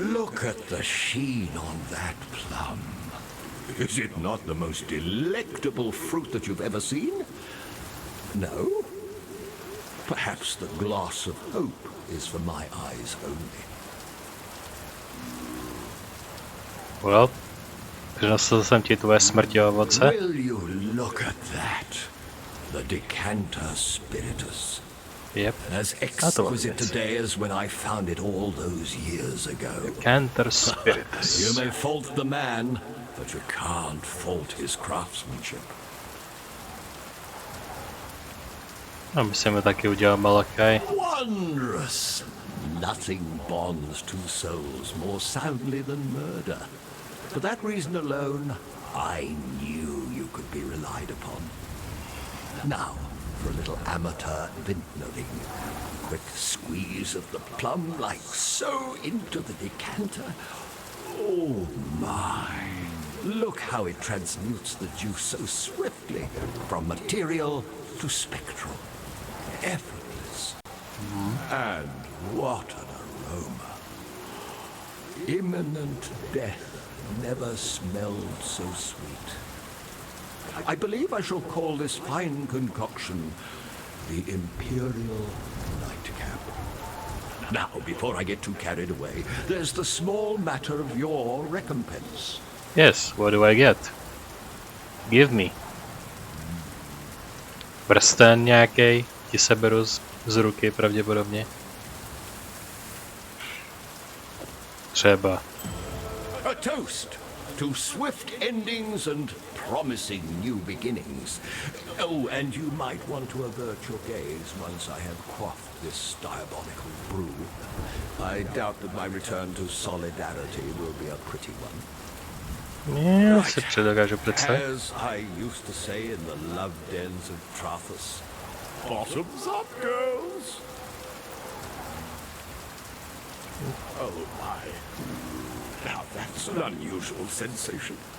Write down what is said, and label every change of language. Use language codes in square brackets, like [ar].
[en] Look at the sheen on that plum. Is it not the most delectable fruit that you've ever seen? No? Perhaps the gloss of hope is for my eyes only. [cs] Well, přinesl jsem ti tvoje smrti ovoce. [en] Will you look at that? The decanter spiritus. Yep. As exquisite today as when I found it all those years ago. Decanter spiritus. You may fault the man, but you can't fault his craftsmanship. [cs] No, myslím, že taky udělal Malakaj. [en] Wondrous! Nothing bonds two souls more soundly than murder. For that reason alone, I knew you could be relied upon. Now, for a little amateur vintnering. Quick squeeze of the plum, like so, into the decanter. Oh my! Look how it transmutes the juice so swiftly, from material to spectral. Effortless. And what an aroma. Imminent death never smelled so sweet. I believe I shall call this fine concoction the Imperial Nightcap. Now, before I get too carried away, there's the small matter of your recompense. Yes, what do I get? Give me. [cs] Prsten nějaký, ti seberu z ruky pravděpodobně. Třeba. [en] A toast to swift endings and promising new beginnings. Oh, and you might want to avert your gaze once I have quaffed this diabolical brew. I doubt that my return to solidarity will be a pretty one. [cs] Já si předokážu představit. [en] As I used to say in the love dens of Trathus, bottoms up, girls. Oh my. Now that's an unusual sensation.